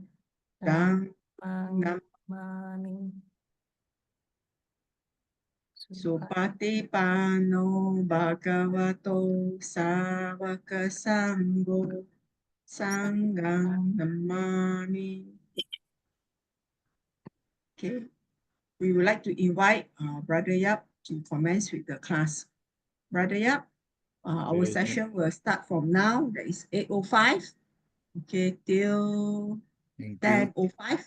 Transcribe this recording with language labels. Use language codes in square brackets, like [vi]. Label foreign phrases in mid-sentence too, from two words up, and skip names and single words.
[pi] Dhammam Dhammani Supatipano Bhagavato Savaka Sangho Sangham Namami. [en] Okay, we would like to invite Brother Yap to commence with the class. Brother Yap, our session will start from now. That is 8:05. Okay, till 10:05.